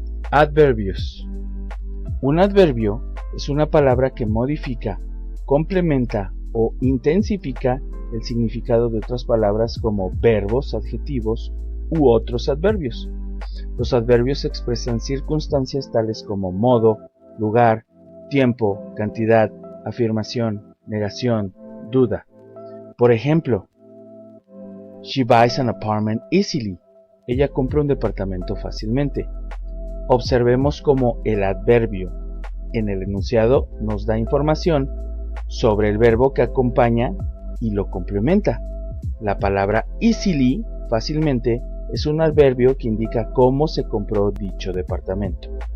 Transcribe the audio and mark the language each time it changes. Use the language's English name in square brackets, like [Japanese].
[Spanish] Adverbios. Un adverbio es una palabra que modifica, complementa o intensifica el significado de otras palabras como verbos, adjetivos u otros adverbios. Los adverbios expresan circunstancias tales como modo, lugar, tiempo, cantidad, afirmación, negación, duda. Por ejemplo, [English] she buys an apartment easily. [Spanish] Ella compra un departamento fácilmente. Observemos cómo el adverbio en el enunciado nos da información sobre el verbo que acompaña y lo complementa. La palabra easily, fácilmente, es un adverbio que indica cómo se compró dicho departamento.